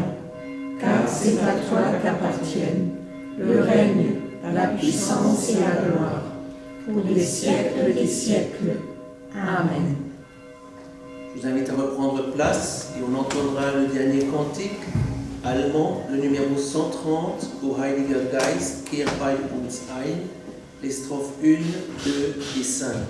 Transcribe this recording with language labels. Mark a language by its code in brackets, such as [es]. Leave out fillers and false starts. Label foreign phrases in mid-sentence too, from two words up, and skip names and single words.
[fr] Car c'est à toi qu'appartiennent le règne, la puissance et la gloire, pour les siècles des siècles. Amen. je vous invite à reprendre place et on entendra le dernier cantique allemand, le numéro 130, [de] O Heiliger Geist, kehr bei uns ein, [fr] les strophes 1, 2 et 5.